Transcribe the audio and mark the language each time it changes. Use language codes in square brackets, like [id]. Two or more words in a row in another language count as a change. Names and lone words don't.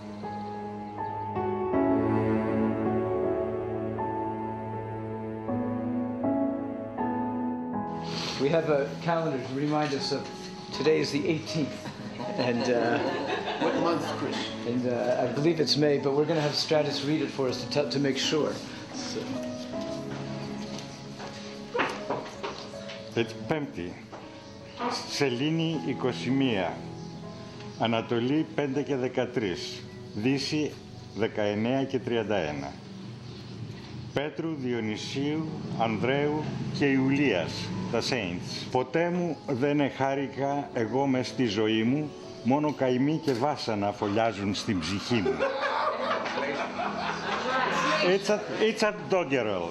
[en] We have a calendar to remind us of today is the 18th. And what month, Chris? And I believe it's May, but we're going to have Stratus read it for us to make sure. So. [el] Πέμπτη, Σελήνη 21, Ανατολή 5 και 13, Δύση 19 και 31. Πέτρου, Διονυσίου, Ανδρέου και Ιουλίας, τα Saints. Ποτέ μου δεν εχάρηκα εγώ μες στη ζωή μου, μόνο καημοί και βάσανα φωλιάζουν στην ψυχή μου. [en] It's a doggerel.